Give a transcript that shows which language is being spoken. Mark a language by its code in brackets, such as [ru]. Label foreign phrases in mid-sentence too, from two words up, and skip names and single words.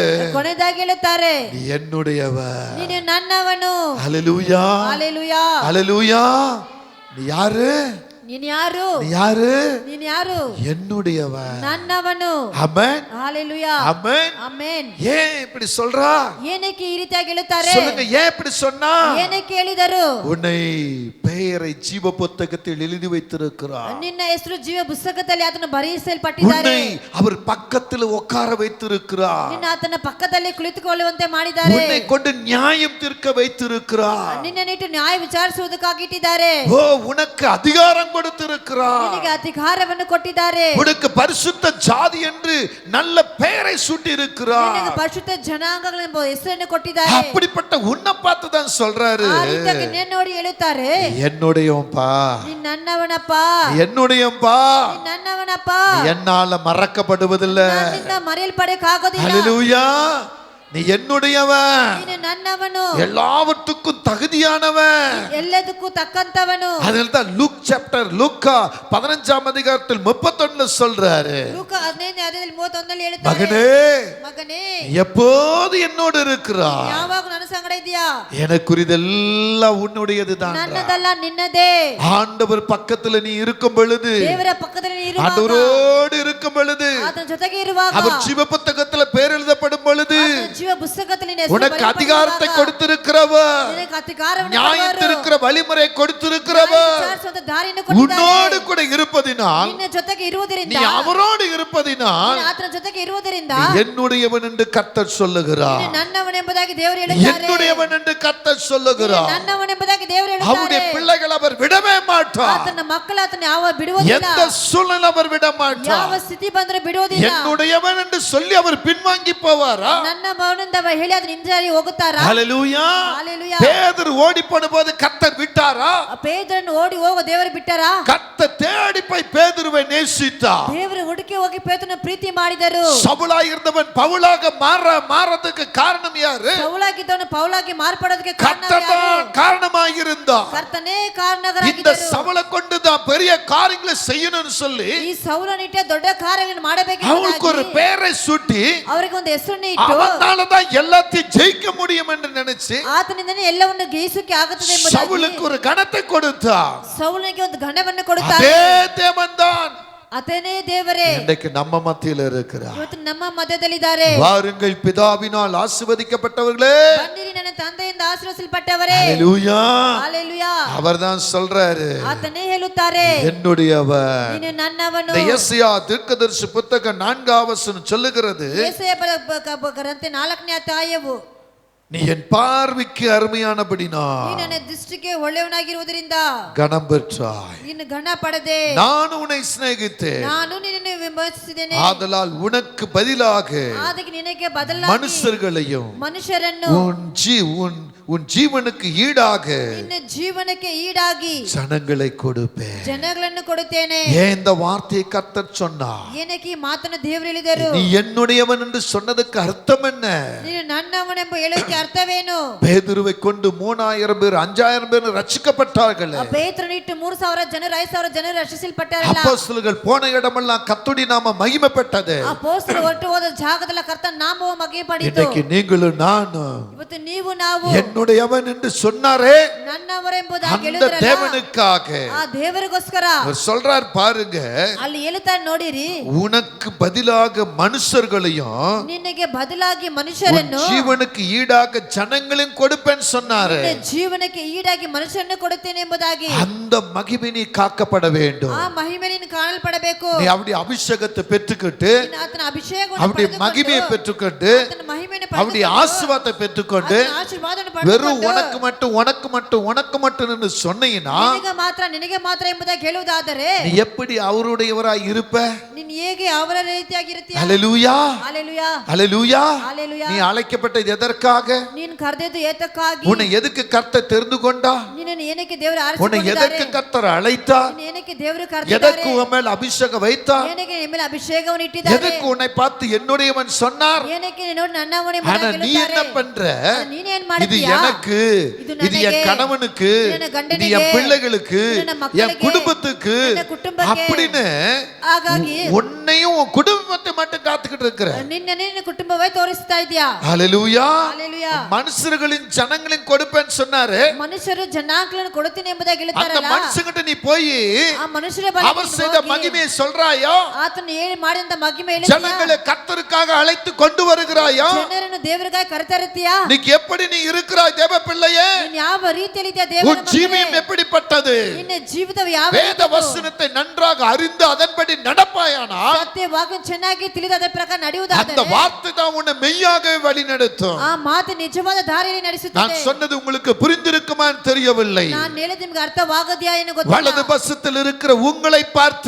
[kn] ಕೊನೆಯದಾಗಿ ಹೇಳುತ್ತಾರೆ, [ta] நீ என்னுடையவர். [kn] ನೀನು ನನ್ನವನು. [ta] ஹல்லேலூயா. [kn] ஹalleluya. [ta] ஹல்லேலூயா. நீ யாரு? [kn] ನೀನು ಯಾರು [ta] நீ யாரு? [kn] ನೀನು ಯಾರು [ta] என்னுடையவன். [kn] ನನ್ನವನು [ta] ஆமென். [kn] ஹalleluya [ta] ஆமென். [kn] ಆಮೆನ್ [ta] ஏன் இப்படி சொல்றா? [kn] ಏನಕ್ಕೆ ಈ ರೀತಿಯಾಗಿ ಹೇಳುತ್ತಾರೆ [ta] சொல்லுங்க, ஏன் இப்படி சொன்னா? [kn] ಏನಕ್ಕೆ ಹೇಳಿದರು [ta] உன்னை பெயரை ஜீவ புத்தகத்தில் எழுதி வைத்திருக்கிறார். [kn] ನಿನ್ನ ಹೆಸರು ಜೀವ ಪುಸ್ತಕದಲ್ಲಿ ಅದನ್ನು ಬರೆಯಲ್ಪಟ್ಟಿದ್ದಾರೆ. [ta] உன்னை அவர் பக்கத்தில் உட்கார வைத்திருக்கிறார். [kn] ನಿನ್ನ ಆತನ ಪಕ್ಕದಲ್ಲಿ ಕುಳಿತುಕೊಳ್ಳುವಂತೆ ಮಾಡಿದ್ದಾರೆ. [ta] உன்னை கொண்டு நியாயம் தீர்க்க வைத்திருக்கிறார். [kn] ನಿನ್ನನ್ನಿಟ್ಟು ನ್ಯಾಯ ವಿಚಾರಿಸುವುದಕ್ಕಾಗಿ ಇಟ್ಟಿದ್ದಾರೆ. [ta] ஓ, உனக்கு அதிகாரம் கொடுத்திருக்கிறார். [kn] ನಿನಗೆ ಅಧಿಕಾರವನ್ನು ಕೊಟ್ಟಿದ್ದಾರೆ. [ta] உனக்கு பரிசுத்த ஜாதி என்று நல்ல பெயரை சூட்டி இருக்கிறார். [kn] ನಿನಗೆ ಪರಿಶುದ್ಧ ಜನಾಂಗಗಳೆಂಬ ಹೆಸರನ್ನು ಕೊಟ್ಟಿದ್ದಾರೆ. [ta] அப்படிப்பட்ட உன்னை பார்த்து தான் சொல்றாரு, [kn] ಆ ರೀತಿಯಾಗಿ ನಿನ್ನ ನೋಡಿ ಹೇಳುತ್ತಾರೆ, [ta] என்னுடையவன்பா, [kn] ನೀನು ನನ್ನವನಪ್ಪ, [ta] என்னுடையவன்பா, [kn] ನೀನು ನನ್ನವನಪ್ಪ, [ta] என்னால மறக்கப்படுவதில்லை. [kn] ನನ್ನಿಂದ ಮರೆಯಲ್ಪಡಕ್ಕಾಗೋದಿಲ್ಲ. [ta] ஹல்லேலூயா. நீ என்னுடையவன், [kn] ನೀನು ನನ್ನವನು, [ta] எல்லாவற்றுக்கும் தகுதியானவன். [kn] ಎಲ್ಲದಕ್ಕೂ ತಕ್ಕಂತವನು. [ta] அதனால்தான் லூக் சாப்டர் லூக்கா 15ஆம் அதிகாரத்தில் 31ல சொல்றாரு, [kn] ಲೂಕ 15ನೇ ಅಧ್ಯಾಯದಲ್ಲಿ 31ರಲ್ಲಿ ಹೇಳುತ್ತಾರೆ, [ta] மகனே, [kn] ಮಗನೇ, [ta] எப்போது என்னோடு இருக்கிறாய், [kn] ಯಾವಾಗ ನನ್ನ ಸಂಗಡ ಇದೆಯಾ, [ta] எனக்குரியதெல்லாம் உன்னுடையதுதான். [kn] ನನ್ನದಲ್ಲ ನಿನ್ನದೇ. [ta] ஆண்டவர் பக்கத்துல நீ இருக்கும் பொழுது, [kn] ದೇವರ ಪಕ್ಕದಲ್ಲಿ ನೀ ಇರುವಾಗ, [ta] ஆண்டவரோடு இருக்கும் பொழுது, [kn] ಆತನ ಜೊತೆಗೆ ಇರುವಾಗ, [ta] அவர் ஜீவ புத்தகத்துல பேர் எழுதப்படும் பொழுது, [kn] ಜೀವ ಪುಸ್ತಕದಲ್ಲಿ ನಿನ್ನ ಹೆಸರು [ta] உனக்கு அதிகாரத்தை [kn] ಬರೆಯಲ್ಪಟ್ಟಿರುವಾಗ, [ta] கொடுத்திருக்கிறவர், [kn] ನಿನಗೆ ಅಧಿಕಾರವನ್ನು [ta] நியாயத்திருக்கிற வழிமுறை [kn] ನ್ಯಾಯ [ta] கொடுத்திருக்கிறவர், [kn] ವಿಚಾರಿಸುವಂತ ದಾರಿಯನ್ನು ಕೊಟ್ಟಿದ್ದಾನೆ. [ta] உன்னோடு கூட இருப்பதினால், [kn] ನಿನ್ನ ಜೊತೆಗೆ ಇರುವುದರಿಂದ, [ta] நீ அவரோடு இருப்பதினால், [kn] ನೀನು ಆತನ ಜೊತೆಗೆ ಇರುವುದರಿಂದ [ta] நீ என்னுடையவன் என்று கர்த்தர் சொல்லுகிறார். [kn] ನೀನು ನನ್ನವನೆಂಬುದಾಗಿ ದೇವರು ಹೇಳುತ್ತಾರೆ. [ta] என்னுடையவன் என்று கர்த்தர் [kn] ನೀನು [ta] சொல்லுகிறார். [kn] ನನ್ನವನೆಂಬುದಾಗಿ ದೇವರು [ta] அவருடைய [kn] ಹೇಳುತ್ತಾರೆ. [ta] பிள்ளைகள் அவர் விடவே மாட்டார். [kn] ಆತನ ಮಕ್ಕಳು ಆತನ ಯಾವ ಬಿಡುವುದಿಲ್ಲ. [ta] எந்த சூழ்நிலை அவர் விட [kn] ಯಾವ [ta] மாட்டார். [kn] ಸ್ಥಿತಿ ಬಂದರೂ ಬಿಡುವುದಿಲ್ಲ. [ta] என்னுடையவன் என்று சொல்லி அவர் பின்வாங்கி போவாரா? [kn] ನನ್ನ ಮಗನಿಂದ ಹೇಳಿ ಅದನ್ನ ಹಿಂಜರಿ ಹೋಗುತ್ತಾರಾ? [ta] ஹல்லேலூயா. [kn] ஹalleluya. [ta] பேதுரு ஓடி போனபோது கர்த்தர் விட்டாரா? [kn] ಪೇತ್ರನು ಓಡಿ ಹೋಗೋ ದೇವರು ಬಿಟ್ಟರಾ? [ta] கர்த்தர் தேடி போய் பேதுருவை நேசித்தார். [kn] ದೇವರು ಹುಡುಕಿ ಹೋಗಿ ಪೇತ್ರನ ಪ್ರೀತಿ ಮಾಡಿದರು. [ta] சவுலாய் இருந்தவன் பவுலாக மாறதுக்கு காரணம் யாரு? [kn] ಸೌಲಾಗಿದ್ದವನು ಪೌಲಾಗಿ ಮಾರ್ಪಡೋದಕ್ಕೆ ಕಾರಣ [ta] கர்த்தர் [kn] ಯಾರು? [ta] தான் காரணமாக இருந்தார். [kn] ಕರ್ತನೇ [ta] இந்த [kn] ಕಾರಣರಾಗಿದ್ದರು. [ta] சவுலை கொண்டு தான் பெரிய காரியங்களை செய்யணும்னு சொல்லி [kn] ಈ ಸೌಲನಿಟ್ಟೆ ದೊಡ್ಡ ಕಾರ್ಯಗಳನ್ನು ಮಾಡಬೇಕು. [ta] அவனுக்கு ஒரு பெயரை சூட்டி [kn] ಅವರಿಗೆ ಒಂದು ಹೆಸರನ್ನು ಇಟ್ಟು [ta] அவனாலதான் எல்லாத்தையும் ஜெயிக்க முடியும் என்று நினைச்சு [kn] ಆತನಿಂದನೇ ಎಲ್ಲವನ್ನು ಜಯಿಸಕ್ಕೆ ಆಗುತ್ತದೆ ಎಂಬುದಾಗಿ [ta] சவுலுக்கு ஒரு கணத்தை கொடுத்தார். [kn] ಸೌಲನಿಗೆ ಒಂದು ಘನವನ್ನು ಕೊಡುತ್ತಾರೆ. [ta] அதே தேவன்தான் [kn] ಆತನೇ ದೇವರೇ [ta] இன்றைக்கு நம்ம மத்தியில் இருக்கிறார். [kn] ಇವತ್ತು ನಮ್ಮ ಮಧ್ಯದಲ್ಲಿದ್ದಾರೆ. [ta] வாருங்கள் பிதாவினால் ஆசீர்வதிக்கப்பட்டவர்களே, [kn] ಬನ್ನಿರಿ ನನ್ನ ತಂದೆಯಿಂದ ಆಶೀರ್ವದಿಸಲ್ಪಟ್ಟವರೇ. [ta] ஹல்லேலூயா. [kn] ಹalleluya. [ta] அவர்தான் சொல்றாரு, [kn] ಆತನೇ ಹೇಳುತ್ತಾರೆ, [ta] என்னுடையவன். [kn] ನೀನು ನನ್ನವನು. [ta] இந்த ಯೆಶಾயா தீர்க்கதரிசி புத்தகம் 4ஆம் வசனம் சொல்லுகிறது, [kn] ಯೆಶಾಯ ಗ್ರಂಥ 4ನೇ ಅಧ್ಯಾಯವು, [ta] நீ என் பார்வைக்கு அருமையானபடினா [kn] ನೀ ನನ್ನ ದೃಷ್ಟಿಗೆ ಒಳ್ಳೆಯವನಾಗಿರುವುದರಿಂದ [ta] கனம் பெற்றாய். [kn] ನೀನು ಘನ ಪಡೆದೆ. [ta] நான் உன்னை சிநேகித்தேன், [kn] ನಾನು ನಿನ್ನನ್ನು ವಿಮರ್ಶಿಸಿದ್ದೇನೆ. [ta] ஆதலால் உனக்கு பதிலாக [kn] ಅದಕ್ಕೆ ನಿನಗೆ ಬದಲಾಗಿ [ta] மனுஷர்களையும் [kn] ಮನುಷ್ಯರನ್ನು [ta] உன் ஜீவனுக்கு ஈடாக [kn] ನಿನ್ನ ಜೀವನಕ್ಕೆ ಈಡಾಗಿ [ta] ஜனங்களை கொடுப்பேன். [kn] ಜನಗಳನ್ನು ಕೊಡುತ್ತೇನೆ. [ta] ஏன் இந்த வார்த்தையை கர்த்தர் சொன்னார்? [kn] ಏನಕ್ಕೆ ಈ ಮಾತನ್ನು ದೇವರು ಹೇಳಿದರು? [ta] நீ என்னுடையவன் என்று சொன்னதுக்கு அர்த்தம் என்ன? [kn] ನೀನು ನನ್ನವನೆಂಬ ಹೇಳೋಕೆ ಅರ್ಥವೇನು? [ta] பேதுருவை கொண்டு 3000 பேர் 5000 பேர் ரட்சிக்கப்பட்டார்கள். [kn] ಪೇತ್ರನಿಟ್ಟು 3000 ಜನರು 5000 ಜನರು ರಕ್ಷಿಸಲ್ಪಟ್ಟರಲ್ಲ. [ta] அப்போஸ்தலர்கள் போன இடமெல்லாம் கர்த்தருடைய நாம மகிமைப்பட்டது. [kn] ಅಪೊಸ್ತಲರು ಹೊರಟು ಹೋದ ಜಾಗದಲ್ಲಿ ಕರ್ತನ ನಾಮವು ಮಹಿಮೆ ಪಡೆಯಿತು. [ta] இன்னைக்கு நீங்களும் நானும் [kn] ಇವತ್ತು ನೀವು ನಾವು [ta] என்னுடையவன் என்று சொன்னாரே, [kn] ನನ್ನವರೆಂಬುದಾಗಿ [ta] அந்த [kn] ಹೇಳಿದ್ರಲ್ಲ, [ta] தேவனுக்காக [kn] ಆ ದೇವರಿಗೋಸ್ಕರ [ta] அவர் சொல்றார் பாருங்க, [kn] ಅಲ್ಲಿ ಹೇಳ್ತಾರೆ ನೋಡಿರಿ, [ta] உனக்கு பதிலாக மனுஷர்களையும் [kn] ನಿನಗೆ ಬದಲಾಗಿ [ta] உன் [kn] ಮನುಷ್ಯರನ್ನು [ta] ஜீவனுக்கு ஈடாக ஜனங்களையும் கொடுப்பேன்னு சொன்னாரு. [kn] ನಿನ್ನ ಜೀವನಕ್ಕೆ ಈಡಾಗಿ ಮನುಷ್ಯರನ್ನು ಕೊಡುತ್ತೇನೆ ಎಂಬುದಾಗಿ [ta] அந்த மகிமை நீ காக்கப்பட வேண்டும். [kn] ಆ ಮಹಿಮೆ ನೀನು ಕಾಣಲ್ಪಡಬೇಕು. [ta] நீ அப்படி அபிஷேகத்தை பெற்றுக்கிட்டு, [kn] ನೀನು ಆತನ ಅಭಿಷೇಕವನ್ನು [ta] அப்படி [kn] ಪಡೆದುಕೊಂಡು, [ta] மகிமையை பெற்றுக்கொண்டு, [kn] ಆತನ ಮಹಿಮೆಯನ್ನು [ta] அப்படி [kn] ಪಡೆದುಕೊಂಡು, [ta] ஆசீர்வாதத்தை பெற்றுக்கொண்டு, [kn] ಆತನ ಆಶೀರ್ವಾದವನ್ನು [ta] வெறும் [kn] ಪಡೆದುಕೊಂಡು, [ta] உனக்கு மட்டும் சொன்னீங்கன்னா [kn] ನಿನಗೆ ಮಾತ್ರ ಎಂಬುದಾಗಿ ಹೇಳುವುದಾದರೆ [ta] நீ எப்படி அவருடையவராய் இருப்ப? [kn] ನೀನು ಹೇಗೆ ಅವರ ರೀತಿಯಾಗಿರುತ್ತೀಯ? [ta] ஹல்லேலூயா. [kn] ஹalleluya. [ta] ஹல்லேலூயா. [kn] ஹalleluya. [ta] நீ அழைக்கப்பட்டது எதற்காக? [kn] ನೀನು ಕರೆದದ್ದು ಏತಕ್ಕಾಗಿ? [ta] உன்னை எதுக்கு கர்த்தர் தெரிந்து கொண்டா? [kn] ನಿನ್ನನ್ನು ಏನಕ್ಕೆ ದೇವರು [ta] உன்னை [kn] ಆರಿಸಿಕೊಂಡಿದ್ದಾರೆ? [ta] எதற்கு கர்த்தர் அழைத்தார்? [kn] ನಿನ್ನನ್ನು ಏನಕ್ಕೆ ದೇವರು ಕರೆದಿದ್ದಾರೆ? [ta] எதற்கு உன் மேல் அபிஷேகம் வைத்தார்? [kn] ಏನಕ್ಕೆ ನಿಮ್ಮ ಮೇಲೆ ಅಭಿಷೇಕವನ್ನು ಇಟ್ಟಿದ್ದಾರೆ? [ta] எதற்கு உன்னை பார்த்து என்னுடையவன் சொன்னார்? [kn] ಏನಕ್ಕೆ ನೋಡಿ ನನ್ನವನೇ [ta] ஆனா [kn] ಎಂಬುದಾಗಿ [ta] நீ [kn] ಹೇಳುತ್ತಾರೆ? [ta] என்ன பண்ற? [kn] ನೀನು ಏನು [ta] இது [kn] ಮಾಡ್ತೀಯಾ? [ta] எனக்கு, இது இது என் [kn] ನನಗೆ, [ta] கணவனுக்கு, இது என் கண்டனிಗೆ, இது என் பிள்ளைகளுக்கு, இது என் மக்களுக்கு, என் குடும்பத்துக்கு என் குடும்பಕ್ಕೆ அப்படின்னு [kn] ಹಾಗಾಗಿ [ta] உன்னையும் உன் குடும்ப குடும்பத்தை மட்டும் காத்துக்கிட்டு இருக்கிற. [kn] ನಿನ್ನ ಕುಟುಂಬವೇ ತೋರಿಸ್ತಾ ಇದೀಯಾ. [ta] ஹalleluya. [kn] ஹalleluya. [ta] மனுஷர்களின் ஜனங்களின் கொடுப்பேன்னு சொன்னாரு. [kn] ಮನುಷ್ಯರು ಜನಾಂಗಗಳನ್ನು ಕೊಡುತ್ತೀನಿ ಎಂಬುದಾಗಿ [ta] அந்த [kn] ಹೇಳ್ತಾರಲ್ಲ. [ta] மனுஷங்கிட்ட நீ போய் [kn] ಆ ಮನುಷ್ಯರ ಬಳಿಗೆ [ta] அவர் செய்த மகிமையை சொல்றாயோ, [kn] ಆತನು ಮಾಡಿದ ಮಹಿಮೆ ಹೇಳಿದ್ಯಾ, [ta] ஜனங்களை கர்த்தருக்காக அழைத்து கொண்டு வருகிறாயோ, [kn] ಜನರನ್ನು ದೇವರಿಗಾಗಿ ಕರೆತರುತ್ತೀಯಾ, [ta] நீ எப்படி நீ இருக்கிறாய் தேவ பிள்ளையே, [kn] ನೀನು ಯಾವ ರೀತಿಯಲ್ಲಿ ಇದೆಯಾ ದೇವರ [ta] உன் ஜீவியம் எப்படிப்பட்டது, [kn] ನಿನ್ನ ಜೀವಿತವು ಯಾವ [ta] வேத வசனத்தை நன்றாக அறிந்து அதன்படி நடப்பாயானால் [kn] ಸತ್ಯವಾಕ್ಯ ಚೆನ್ನಾಗಿ ತಿಳಿದು ಅದರ ಪ್ರಕಾರ [ta] அந்த [kn] ನಡೆಯುವುದಾದರೆ [ta] வார்த்தை தான் உன்னை மெய்யாகவே வழி நடத்தும். [kn] ಆ ಮಾತು ನಿಜವಾದ ದಾರಿಯಲ್ಲಿ ನಡೆಸುತ್ತದೆ. [ta] நான் சொன்னது உங்களுக்கு புரிந்திருக்குமான்னு தெரியவில்லை. [kn] ನಾನು ಹೇಳಿದ ನಿಮಗೆ ಅರ್ಥವಾಗದೆಯಾ ಏನು [ta] வலது [kn] ಗೊತ್ತಿಲ್ಲ. [ta] பக்கத்தில் இருக்கிற உங்களை பார்த்து